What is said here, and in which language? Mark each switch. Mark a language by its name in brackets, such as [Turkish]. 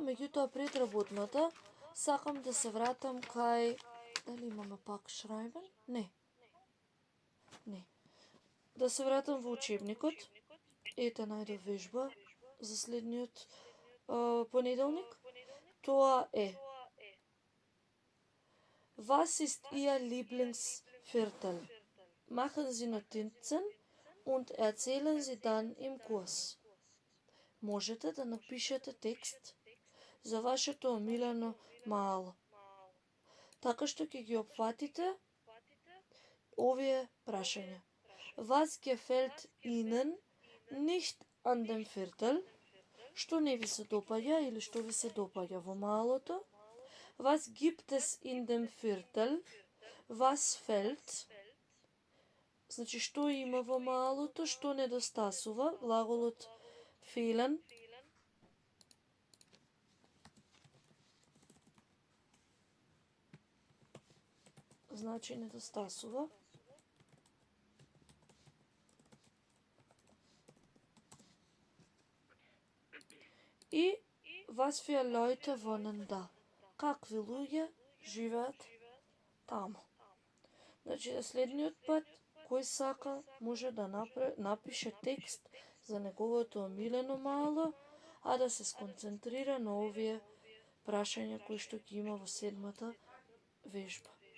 [Macedonian] Меѓутоа пред работната сакам да се вратам кај... Дали имаме пак шрајбен? Не. Да се вратам во учебникот. Ете најдов вежба за следниот понеделник. Тоа е [German] Was ist Ihr Lieblingsviertel? machen Sie Notizen und erzählen Sie dann im Kurs. [Macedonian] Можете да напишете текст за вашето омилено мало, така што ќе ги опфатите овие прашања. [German] Was gefällt Ihnen nicht an dem Viertel? [Macedonian] Што не ви се допаѓа или што ви се допаѓа во малото? [German] Was gibt es in dem Viertel? Was fällt? [Macedonian] Значи, што има во малото, што недостасува, глаголот fehlen. Значи, недостасува. И [German] was für Leute wohnen da? [Macedonian] Какви луѓе живеат таму? Значи, следниот пат, кој сака, може да напише текст за неговото омилено мало, а да се сконцентрира на овие прашања кои што ги има во седмата вежба.